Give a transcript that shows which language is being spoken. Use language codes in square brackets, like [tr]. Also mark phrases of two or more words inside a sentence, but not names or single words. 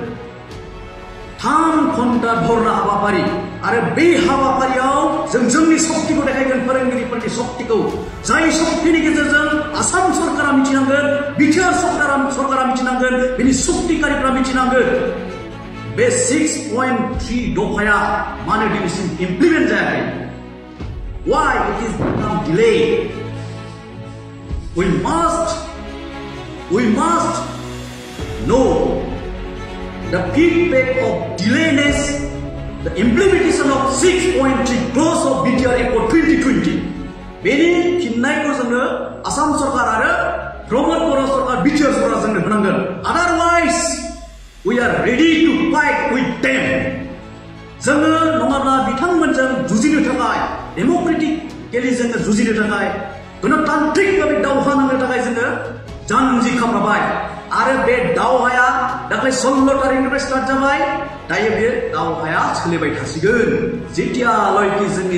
[brx] 3 घन्टा धरना हाबाफारि आरो बे हाबाफारियाव जों जोंनि शक्तिखौ देखायगोन फोरोंगिरिफोरनि शक्तिखौ जाय शक्तिनि गेजेरजों आसाम सरकारा मिथिनांगोन बिटिआर सरकारा मिथिनांगोन बेनि शक्तिकारिफ्रा मिथिनांगोन बे 6.3 दफाया मानो दिनैसिम इमप्लिमेन्ट जायाखै [en] why it is become delayed we must know the feedback of delayness, the implementation of 6.3 clause of BTR Accord 2020. [brx] बेनि फिननायखौ जोङो आसाम सरकार आरो प्रमद बर' सरकार BTR सरकार जोंनो होनांगोन [en] otherwise we are ready to fight with them [brx] जोङो नङाब्ला बिथांमोनजों जुजिनो थाखाय डेम'क्रेटिकेलि जोङो जुजिनो थाखाय गणतान्त्रिक भाबै दावहा नांनो थाखाय जोङो जानजि खाफ्राबाय आरो बे दावहाया दाख्लै 16 तारिखनिफ्राय स्टार्ट जाबाय दायो बे दावहाया सोलिबाय थासिगोन जेतियालागै जोंनि